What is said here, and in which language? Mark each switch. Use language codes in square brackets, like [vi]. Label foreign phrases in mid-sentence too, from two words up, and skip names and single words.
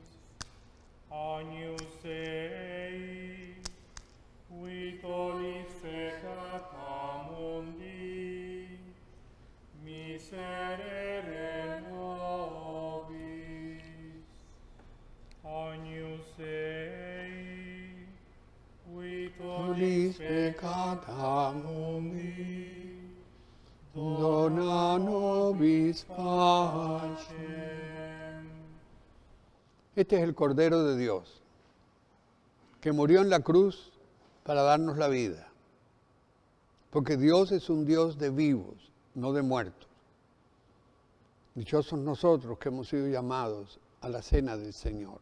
[la] Agnus Dei, qui tollis peccata mundi, miserere nobis. Agnus Dei, qui Tollis peccata mundi, dona nobis pacem. [es] Este es el Cordero de Dios, que murió en la cruz para darnos la vida. Porque Dios es un Dios de vivos, no de muertos. Dichosos nosotros que hemos sido llamados a la cena del Señor.